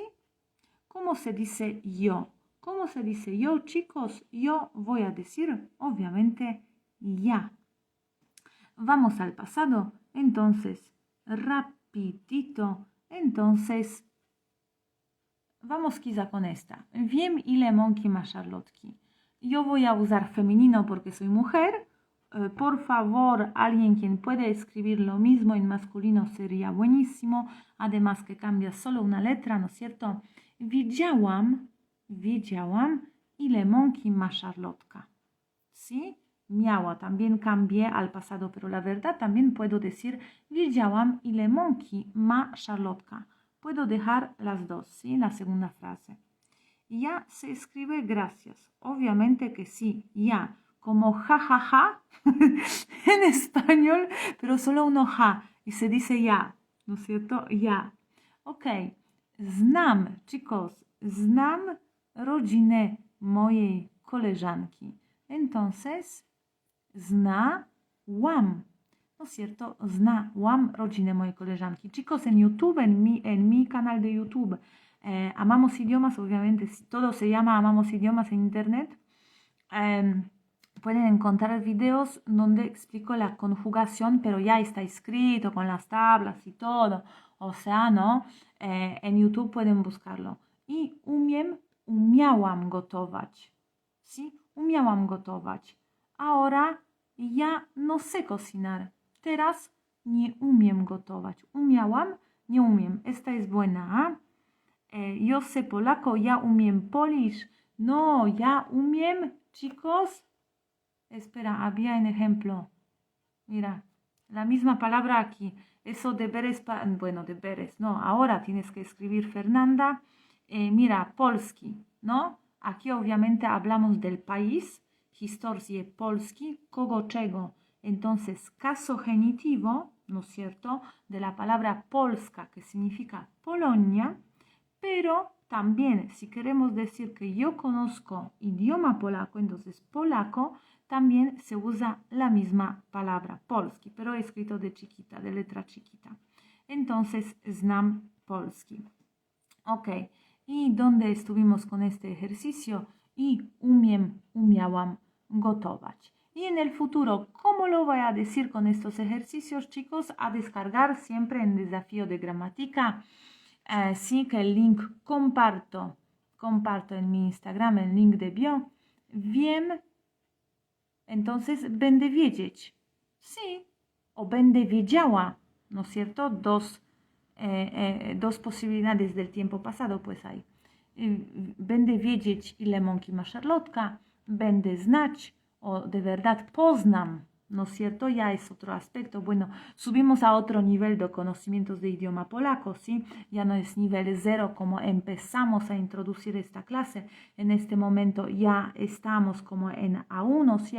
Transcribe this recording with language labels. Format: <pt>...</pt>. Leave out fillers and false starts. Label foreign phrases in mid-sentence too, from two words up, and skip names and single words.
<es>¿Cómo se dice yo? ¿Cómo se dice yo, chicos? Yo voy a decir, obviamente, ya. Vamos al pasado, entonces, rapidito, entonces, vamos quizá con esta.</es> <pl>Wiem ile mąki ma Charlotki.</pl> <es>Yo voy a usar femenino porque soy mujer. Por favor, alguien quien puede escribir lo mismo en masculino sería buenísimo. Además que cambia solo una letra, ¿no es cierto?</es> <pl>Widziałam ile mąki ma Charlotka.</pl> <es>¿Sí? Miała, también cambié al pasado, pero la verdad también puedo decir</es> <pl>widziałam ile mąki ma Charlotka.</pl> <es>Puedo dejar las dos, ¿sí? La segunda frase. Ya se escribe gracias. Obviamente que sí, ya. Como ja, ja, ja en español, pero solo uno ja. Y se dice ya, ¿no es cierto? Ya. Ok. Znam, chicos,</es> <pl>znam rodzinę mojej koleżanki.</pl> <es>Entonces, znałam. ¿No es cierto?</es> <pl>Znałam rodzinę mojej koleżanki.</pl> <es>Chicos, en YouTube, en mi canal de YouTube, Amamos Idiomas, obviamente, todo se llama Amamos Idiomas en Internet. Pueden encontrar videos donde explico la conjugación, pero ya está escrito con las tablas y todo. O sea, ¿no? En YouTube pueden buscarlo.</es> <pl>I umiałam gotować. ¿Sí? Umiałam gotować.</pl> <es>Ahora ya no sé cocinar.</es> <pl>Teraz nie umiem gotować. Umiałam, nie umiem.</pl> <es>Esta es buena, yo sé polaco,</es> <pl>ya umiem</pl> <es>Polish.</es> <pl>No, ya umiem,</pl> <es>chicos. Espera, había un ejemplo. Mira, la misma palabra aquí. Eso deberes, bueno, deberes, no. Ahora tienes que escribir Fernanda. Mira, polski, ¿no? Aquí obviamente hablamos del país.</es> <pl>Historie polski, kogo czego.</pl> <es>Entonces, caso genitivo, ¿no es cierto? De la palabra polska, que significa Polonia. Pero también, si queremos decir que yo conozco idioma polaco, entonces polaco, también se usa la misma palabra, polski, pero escrito de chiquita, de letra chiquita. Entonces,</es> <pl>znam polski.</pl> <es>Ok, ¿y dónde estuvimos con este ejercicio?</es> <pl>I umiałam gotować.</pl> <es>Y en el futuro, ¿cómo lo voy a decir con estos ejercicios, chicos? A descargar siempre en Desafío de Gramática. Sí, que el link comparto en mi Instagram, el link de bio.</es> <pl>Wiem, entonces będę wiedzieć. Sí, o będę wiedziała,</pl> <es>¿no es cierto? Dos posibilidades del tiempo pasado, pues hay.</es> <pl>Będę wiedzieć, ile mąki ma Charlotka, będę znać,</pl> <es>o de verdad</es> <pl>poznam,</pl> <es>¿no es cierto? Ya es otro aspecto. Bueno, subimos a otro nivel de conocimientos de idioma polaco, ¿sí? Ya no es nivel 0 como empezamos a introducir esta clase. En este momento ya estamos como en A1, ¿sí?</es>